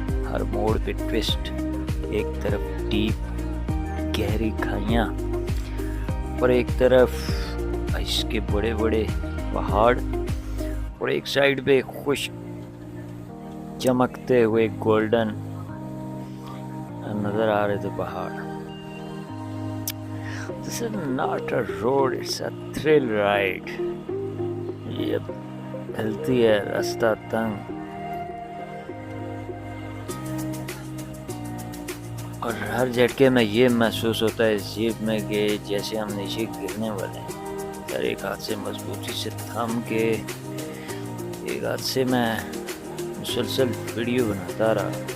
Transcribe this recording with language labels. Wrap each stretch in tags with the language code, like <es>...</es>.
<ur>ہر موڑ پہ ٹوسٹ, ایک طرف ڈیپ گہری کھائیاں اور ایک طرف اس کے بڑے بڑے پہاڑ اور ایک سائڈ پہ خشک چمکتے ہوئے گولڈن نظر آ رہے تھے پہاڑ.</ur> <en>This is not a road, it's a thrill ride.</en> <ur>یہ ہلتی ہے راستہ تنگ اور ہر جھٹکے میں یہ محسوس ہوتا ہے جیب میں کہ جیسے ہم نیچے گرنے والے ہیں. ہر ایک ہاتھ سے مضبوطی سے تھام کے ایک ہاتھ سے میں مسلسل ویڈیو بناتا رہا.</ur>